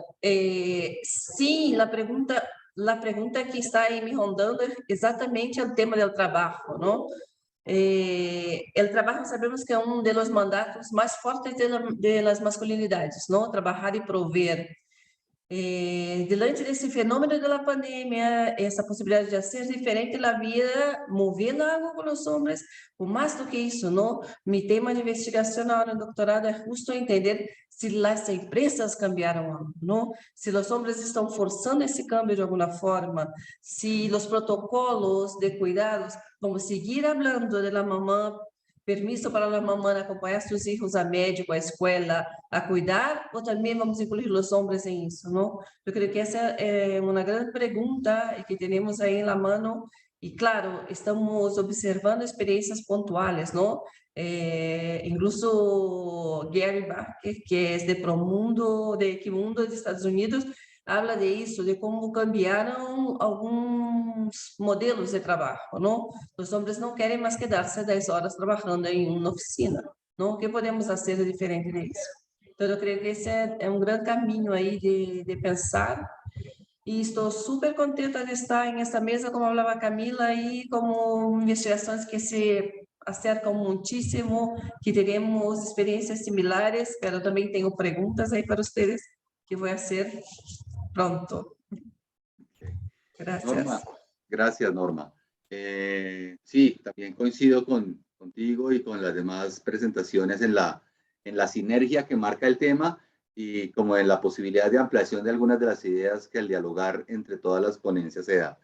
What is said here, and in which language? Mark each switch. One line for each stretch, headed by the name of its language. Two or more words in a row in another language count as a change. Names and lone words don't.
Spanish: Sí, la pregunta que está ahí me rondando es exactamente el tema del trabajo, ¿no? El trabajo sabemos que es uno de los mandatos más fuertes de las masculinidades, ¿no? Trabajar y proveer.
Portuguese: Delante desse fenômeno da pandemia, essa possibilidade de fazer diferente na vida, movendo algo com os homens, por mais do que isso, não? Mi tema de investigação na hora do doutorado é justo entender se as empresas cambiaram algo, não? Se os homens estão forçando esse cambio de alguma forma, se os protocolos de cuidados, vamos seguir falando da mamãe, permiso para a mamãe acompanhar seus filhos a médico, à escola, a cuidar, ou também vamos incluir os homens em isso, não? Eu creio que essa é uma grande pergunta e que temos aí na mão
Spanish: Y claro, estamos observando experiencias puntuales, ¿no? Incluso Gary Barker, que es de Promundo, de Equimundo de Estados Unidos, habla de
Portuguese: isso, de como cambiaram alguns modelos de trabalho, não? Os homens não querem mais quedar-se 10 horas trabalhando em uma oficina, não? O que podemos fazer de diferente disso? Então, eu creio que esse é um grande caminho aí de pensar, e estou super contenta de estar em esta mesa, como falava Camila, e como investigações que se acercam muitíssimo, que teremos experiências similares, mas também tenho perguntas aí para vocês que vou fazer pronto.
Spanish: Gracias. Norma, gracias, Norma. Sí, también coincido contigo y con las demás presentaciones en la sinergia que marca el tema y como en la posibilidad de ampliación de algunas de las ideas que al dialogar entre todas las ponencias se da.